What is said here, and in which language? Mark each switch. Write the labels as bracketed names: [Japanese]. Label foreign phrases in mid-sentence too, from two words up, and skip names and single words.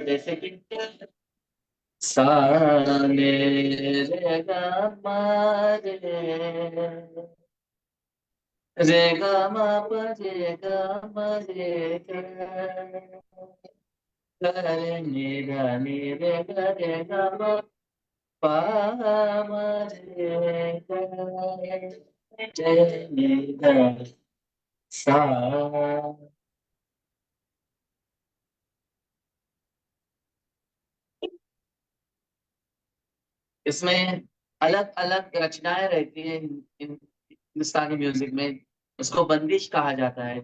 [Hindi] जैसे कि सा ने रे गा मा रे गा मा प रे गा मा रे गा रे नि गा नि रे गा रे गा मा पा मा रे गा रे नि गा सा। इसमें अलग अलग रचनाएं रहती हैं हिंदुस्तानी म्यूजिक में, उसको बंदिश कहा जाता है।